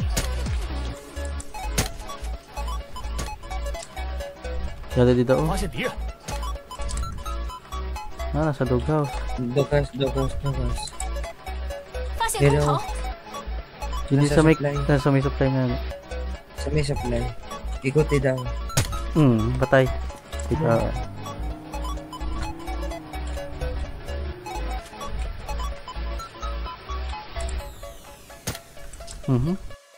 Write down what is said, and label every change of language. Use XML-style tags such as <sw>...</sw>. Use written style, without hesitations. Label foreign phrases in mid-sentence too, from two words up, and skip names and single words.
<tl>Dito dito. Oh.</tl> <zh>发现敌人，</zh> <tl>Nasa doghouse. Dokas.</tl> <zh>发现工头，</zh> <tl>Hindi Nasa sa may, supply. nasa may supply nga. Sa may supply. Ikuti daw. Patay. Dito. Mhm.</tl>